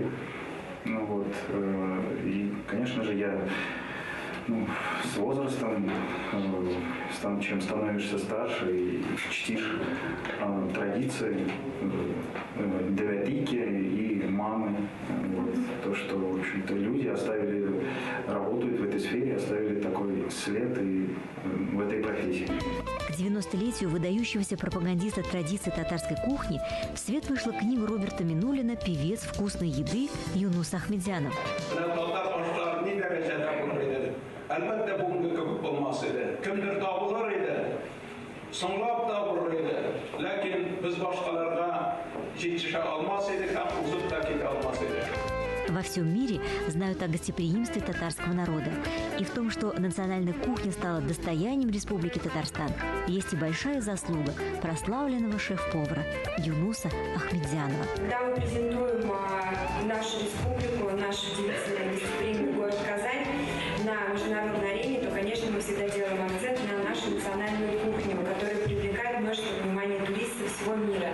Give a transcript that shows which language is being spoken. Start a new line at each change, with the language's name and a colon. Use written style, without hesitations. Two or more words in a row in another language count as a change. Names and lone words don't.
Russian: Ну вот, и, конечно же, я с возрастом, чем становишься старше и чтишь традиции девятики и мамы, вот, то, что, в общем-то, люди работают в этой сфере, оставили такой след и в этой профессии. К 90-летию выдающегося пропагандиста традиций татарской кухни в свет вышла книга Роберта Минуллина «Певец вкусной еды» Юнус Ахмедзянов.
Tatar: Әлбәттә бүгенге кебек булмас иде. Кемдер табылыр иде, соңлап табылыр иде. Ләкин без башкаларга җитешә алмас идек, һәм узып та китә алмас идек.
Russian: Во всем мире знают о гостеприимстве татарского народа. И в том, что национальная кухня стала достоянием Республики Татарстан, есть и большая заслуга прославленного шеф-повара Юнуса Ахмедзянова. Когда мы презентуем нашу республику, нашу гостеприимный город Казань на международной арене, то, конечно, мы всегда делаем акцент на нашу национальную кухню, которая привлекает множество внимания туристов всего мира.